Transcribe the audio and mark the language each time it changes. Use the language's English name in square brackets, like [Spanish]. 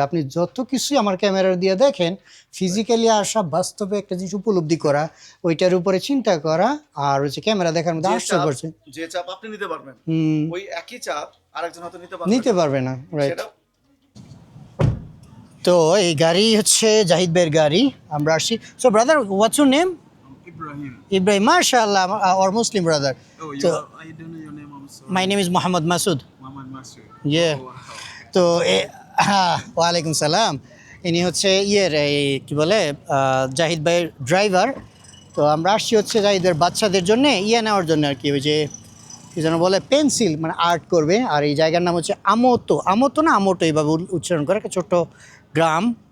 [Bangla] আপনি যত কিছুই আমার ক্যামেরা দিয়ে দেখেন, ফিজিক্যালি আসা, বাস্তবে একটা জিনিস উপলব্ধি করা, ওইটার উপরে চিন্তা করা, আর হচ্ছে ক্যামেরা দেখার মধ্যে যে আশ্চর্য চাপ- করছে। যে চাপ আপনি নিতে পারবেন, হুম, ওই একই চাপ আরেকজন হয়তো নিতে পারবে না, রাইট। সেটা তো এই গাড়ি হচ্ছে জাহিদ ভাইয়ের গাড়ি, আমরা আসছি। [English] So brother, what's your name? Ibrahim. Ibrahim, mashallah, our Muslim brother. Oh, you So, I don't know your name. I'm sorry. my name is Muhammad Masood. Muhammad Masud. Yeah. Oh, wow. [Bangla] তো ওয়ালাইকুম সালাম। ইনি হচ্ছে এই কি বলে জাহিদ ভাইয়ের driver. তো আমরা আসছি হচ্ছে জাহিদের বাচ্চাদের জন্য নেওয়ার জন্য আর কি, ওই যে কি যেন বলে পেন্সিল, মানে আর্ট করবে। আর এই জায়গার নাম হচ্ছে আমতো এইভাবে উচ্চারণ করে, একটা ছোট্ট গ্রাম।